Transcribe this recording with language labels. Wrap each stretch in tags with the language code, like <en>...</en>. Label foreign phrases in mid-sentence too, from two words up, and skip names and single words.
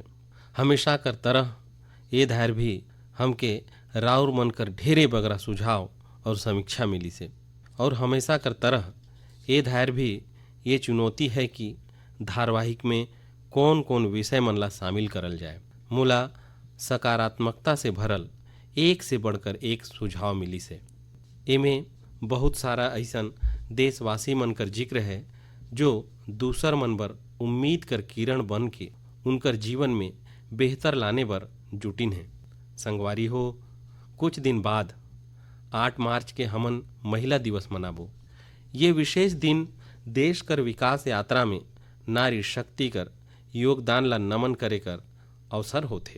<hne>हमेशा कर तरह ये धार भी हमके राउर मनकर ढेरे बगरा सुझाव और समीक्षा मिली से, और हमेशा कर तरह ये धार भी ये चुनौती है कि धारावाहिक में कौन कौन विषय मन ला शामिल करल जाए। मूला सकारात्मकता से भरल एक से बढ़कर एक सुझाव मिली से। एमे बहुत सारा ऐसन देशवासी मन कर जिक्र है जो दूसर मन बर उम्मीद कर किरण बन के उनकर जीवन में बेहतर लाने बर जुटिन है। संगवारी हो, कुछ दिन बाद 8 मार्च के हमन महिला दिवस मनाबो। ये विशेष दिन देश कर विकास यात्रा में नारी शक्ति कर योगदान ला नमन करे कर अवसर होथे।</hne>